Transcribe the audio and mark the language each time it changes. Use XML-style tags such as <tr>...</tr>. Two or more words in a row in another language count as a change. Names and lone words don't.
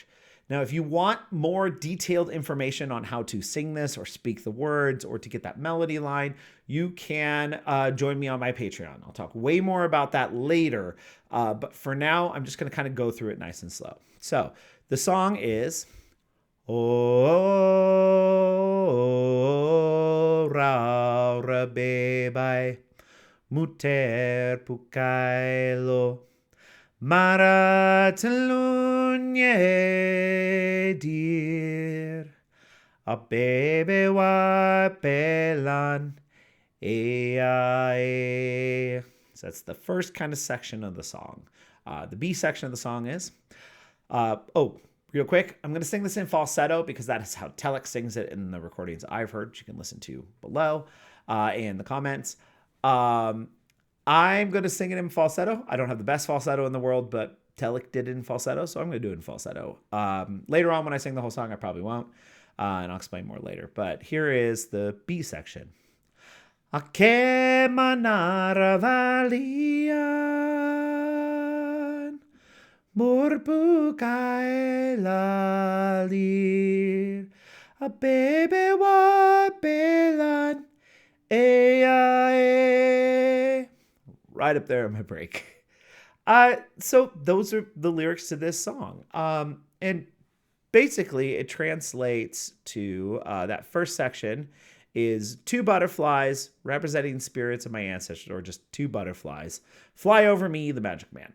<en>Now, if you want more detailed information on how to sing this or speak the words or to get that melody line, you can join me on my Patreon. I'll talk way more about that later. But for now, I'm just going to kind of go through it nice and slow. So the song is</en> <ksd>O Rau Abebe Muter Pukailo Maratalunye dir Abebe wa pelan e.</ksd> <en>So that's the first kind of section of the song. The B section of the song is real quick, I'm going to sing this in falsetto because that is how Telek sings it in the recordings I've heard, which you can listen to below in the comments. I'm going to sing it in falsetto. I don't have the best falsetto in the world, but Telek did it in falsetto, so I'm going to do it in falsetto. Later on when I sing the whole song, I probably won't, and I'll explain more later. But here is the B section.</en> <ksd>Ake manara valian murpukai lalir Abebe wa pelan e.</ksd> <en>Right up there on my break. So those are the lyrics to this song. And basically it translates to that first section is two butterflies representing spirits of my ancestors, or just two butterflies, fly over me, the magic man.</en>